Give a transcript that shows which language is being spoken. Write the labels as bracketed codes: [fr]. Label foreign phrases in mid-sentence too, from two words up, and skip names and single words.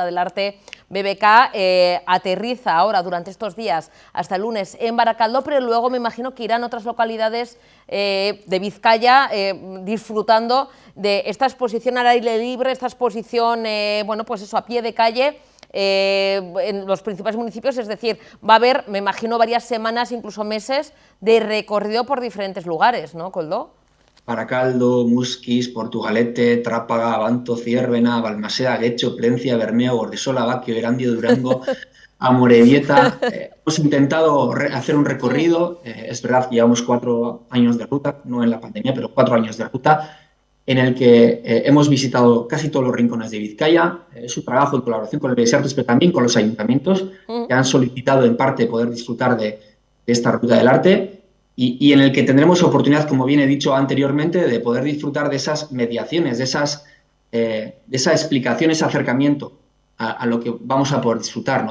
[es] del Arte, BBK aterriza ahora durante estos días hasta el lunes en Barakaldo, pero luego me imagino que irán a otras localidades de Vizcaya disfrutando de esta exposición al aire libre, esta exposición, bueno, pues eso, a pie de calle, en los principales municipios, es decir, va a haber, me imagino, varias semanas, incluso meses, de recorrido por diferentes lugares, ¿no, Koldo? Barakaldo, Muskiz, Portugalete, Trápaga, Abanto, Ziérbena, Balmaseda, Guecho, Plencia, Bermeo, Gordesola, Baquio, Erandio, Durango, Amorebieta. Hemos intentado hacer un recorrido, es verdad que llevamos 4 años de ruta, no en la pandemia, pero 4 años de ruta, en el que hemos visitado casi todos los rincones de Vizcaya. Es un trabajo en colaboración con el Bellas Artes, pero también con los ayuntamientos que han solicitado en parte poder disfrutar de esta Ruta del Arte y en el que tendremos oportunidad, como bien he dicho anteriormente, de poder disfrutar de esas mediaciones, de esa explicación, ese acercamiento a lo que vamos a poder disfrutar, ¿no?